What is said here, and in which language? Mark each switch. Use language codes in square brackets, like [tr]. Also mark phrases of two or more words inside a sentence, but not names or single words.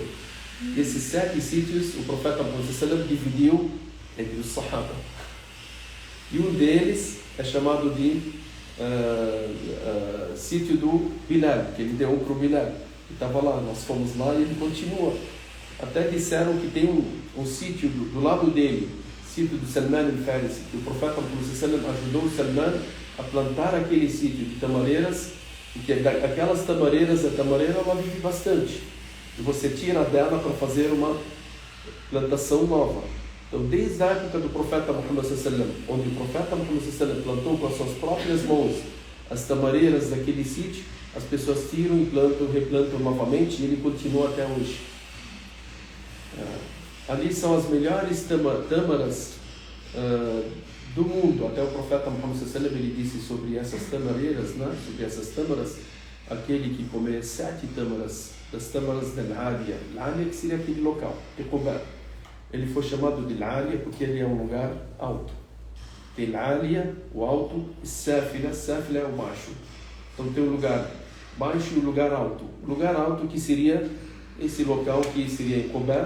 [pt] E esses 7 sítios, o profeta Muhammad dividiu entre os Sahaba. E um deles é chamado de sítio do Bilal, que ele deu um para o Bilal. Ele estava lá, nós fomos lá e ele continua. Até disseram que tem um sítio do lado dele, sítio do Salman al-Farisi, que o profeta Muhammad ajudou o Salman a plantar aquele sítio de tamareiras, e que aquelas tamareiras, a tamareira ela vive bastante. E você tira dela para fazer uma plantação nova. Então, desde a época do profeta Muhammad sallallahu, onde o profeta Muhammad sallallahu plantou com as suas próprias mãos as tamareiras daquele sítio, as pessoas tiram e plantam, replantam novamente, e ele continua até hoje. Ali são as melhores tâmaras do mundo. Até o profeta Muhammad sallallahu ele disse sobre essas tamareiras, né? Sobre essas tâmaras, aquele que comer 7 tâmaras, das tâmaras da Al-Aliya. Al-Aliya que seria aquele local, de Quba. Ele foi chamado de Al-Aliya porque ele é um lugar alto. Tem Al-Aliya, o alto, e Safila é o baixo. Então tem um lugar baixo e um lugar alto. O lugar alto que seria esse local que seria em Quba.